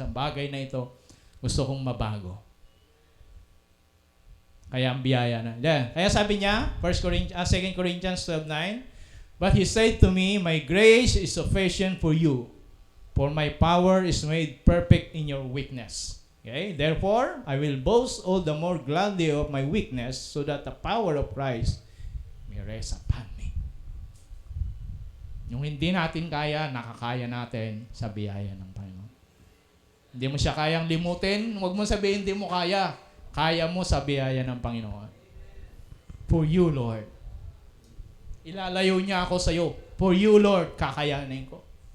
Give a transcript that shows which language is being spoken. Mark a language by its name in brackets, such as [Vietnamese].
[Filipino] Ang bagay na ito, gusto kong mabago. Kaya ang biyaya na. Yeah. Kaya sabi niya, [English] 2 Corinthians 12:9, but He said to me, my grace is sufficient for you, for my power is made perfect in your weakness. Okay? Therefore, I will boast all the more gladly of my weakness, so that the power of Christ may rest upon me. [Filipino] Yung hindi natin kaya, nakakaya natin sa biyaya ng Panginoon. Hindi mo siya kayang limutin, huwag mo sabihin hindi mo kaya. Kaya mo sa biyaya ng Panginoon. [English] For you, Lord. [Filipino] Ilalayo niya ako sa iyo. [English] For you, Lord, [Filipino] kakayanin ko.